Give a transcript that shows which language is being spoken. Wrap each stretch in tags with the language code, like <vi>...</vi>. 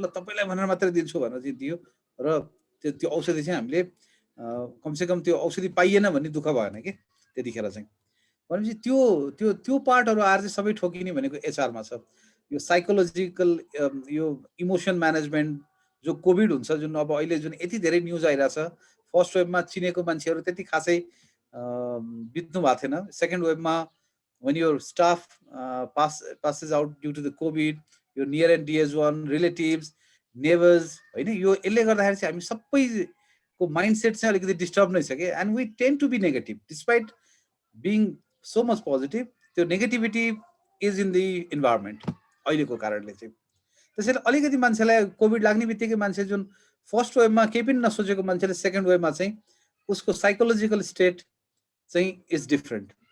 <ne>ल तपाईलाई भनेर मात्रै दिन्छु भनेर चाहिँ दियो र त्यो औषधि चाहिँ हामीले कमसेकम त्यो औषधि पाइएन भन्ने दुःख भएन कि त्यतिखेर चाहिँ। भनेपछि त्यो त्यो त्यो पार्टहरू आएर चाहिँ सबै ठोकिने भनेको एचआरमा छ। यो साइकोलोजिकल यो इमोसन म्यानेजमेन्ट जो कोभिड हुन्छ, जुन अब अहिले जुन यति धेरै न्युज आइरहेछ। फर्स्ट वेभमा चिनेको मान्छेहरू त्यति खासै बित्नु भएको थिएन।</ne> <en>second वेभमा when your staff passes out due to the COVID, your near and dear one, relatives, neighbors,</en> <ne>हैन? यो यसले गर्दाखेरि चाहिँ हामी सबैको माइन्डसेट चाहिँ अलिकति डिस्टर्ब नै छ के।</ne> <en>And we tend to be negative despite being so much positive.</en> <ne>त्यो</ne> <en>negativity is in the environment</en> <ne>अहिलेको कारणले चाहिँ। त्यसैले अलिकति मान्छेलाई कोभिड लाग्ने बित्तिकै मान्छे जुन फर्स्ट वेभमा केही पनि नसोचेको मान्छेले सेकेन्ड वेभमा चाहिँ उसको साइकोलोजिकल स्टेट चाहिँ</ne> <en>Is different.</en>